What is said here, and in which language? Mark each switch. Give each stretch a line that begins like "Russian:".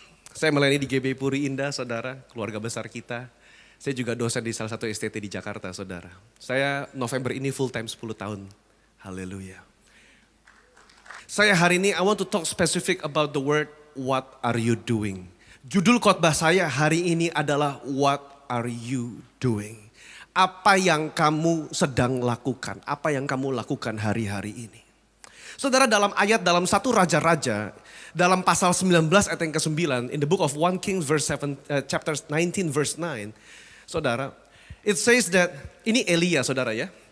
Indonesian: Saya melayani di GB Puri Indah, saudara, keluarga besar kita. Saya juga dosen di salah satu STT di Jakarta, saudara. Saya November ini full time 10 tahun. Haleluya. Saya hari ini,
English: I want to talk specific about the word, what are you doing?
Indonesian: Judul khotbah saya hari ini adalah,
English: what are you doing?
Indonesian: Apa yang kamu sedang lakukan? Apa yang kamu lakukan hari-hari ini? Saudara, dalam ayat dalam 1 Raja-Raja, dalam pasal 19 ayat yang ke-9,
English: in the book of 1 Kings chapter 19 verse 9,
Indonesian: saudara,
English: it says that,
Indonesian: ini Elia saudara ya.